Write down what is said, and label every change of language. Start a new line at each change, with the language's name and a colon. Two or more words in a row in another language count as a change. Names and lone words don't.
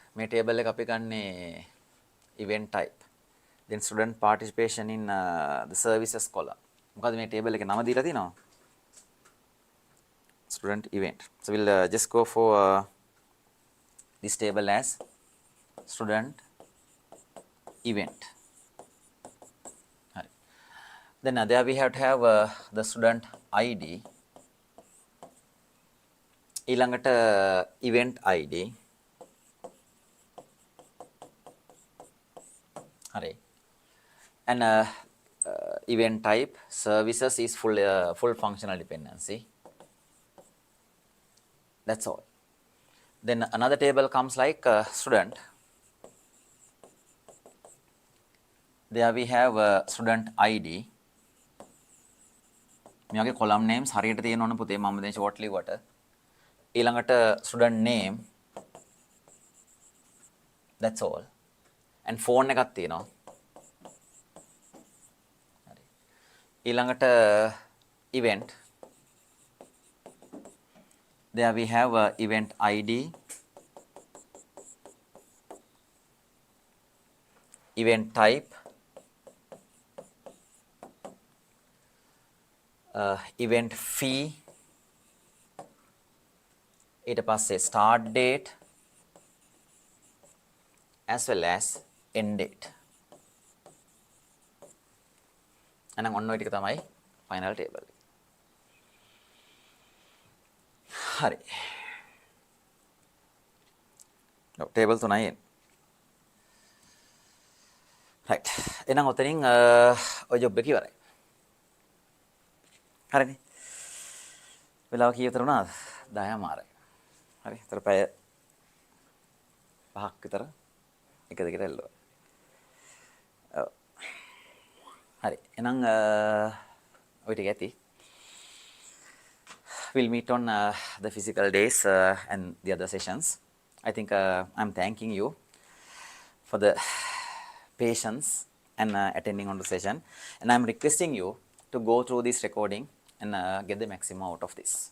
Sinhala: මේ table එක අපි ගන්නේ
English: event type. Then student participation in the services column.
Sinhala: මොකද්ද මේ table එකේ නම දීලා තිනවා?
English: Student event. So we'll just go for this table as student event. Then there we have to have the student ID. ඊළඟට event ID.
Sinhala: හරි.
English: And event type services is full functional dependency. That's all. Then another table comes like student. There we have student ID.
Sinhala: මේ වගේ
English: column names
Sinhala: හරියට තියෙන්න ඕන පුතේ මම දැන් short ලිව්වට.
English: ඊළඟට student name. That's all. And phone
Sinhala: එකක් තියෙනවා. හරි. ඊළඟට event.
English: There we have event ID, event type, event fee,
Sinhala: ඊට පස්සේ
English: start date as well as end date.
Sinhala: එහෙනම් ඔන්න ඔය ටික තමයි
English: final table.
Sinhala: හරි.
English: table 3 right.
Sinhala: එහෙනම් ඔතනින් ඔය job එක ඉවරයි. හරිනේ. වෙලාව කීය විතර වුණාද? 10:00 හරි. ඒතර පැය 5ක් විතර එක දිගට එල්ලුවා. ඔව්. හරි. එහෙනම් ඔය ටික ඇති.
English: We'll meet on the physical days and the other sessions. I think I'm thanking you for the patience and attending on the session, and I'm requesting you to go through this recording and get the maximum out of this.